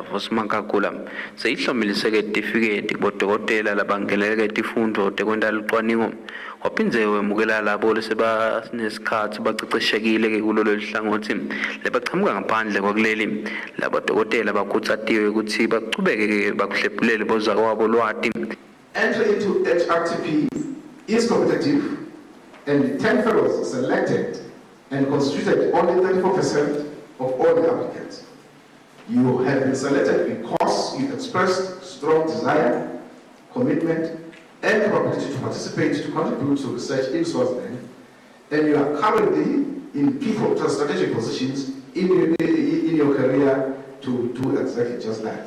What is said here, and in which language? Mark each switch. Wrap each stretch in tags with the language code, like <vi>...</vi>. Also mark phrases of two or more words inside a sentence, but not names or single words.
<ss>Vosmankakula seyihlomiliseke itifiketi kubodokotela labangeleke tifundvo tekwenta lucwaningo waphindze wemukela labo lesebanesikhatsi baceceshekile kulolo lihlangothi lebachamuka ngaphandle kwakuleli labodokotela bakhutsatiwe ukuthi bachubeke bakuhlephulele bozakwabo lwati.</ss> <en>Entry into HRTP is competitive and 10 fellows selected and constituted only 34% of all the applicants. You have been selected because you expressed strong desire, commitment, and capability to participate to contribute to research in Swaziland, and you are currently in pivotal strategic positions in your career to do exactly just that.</en>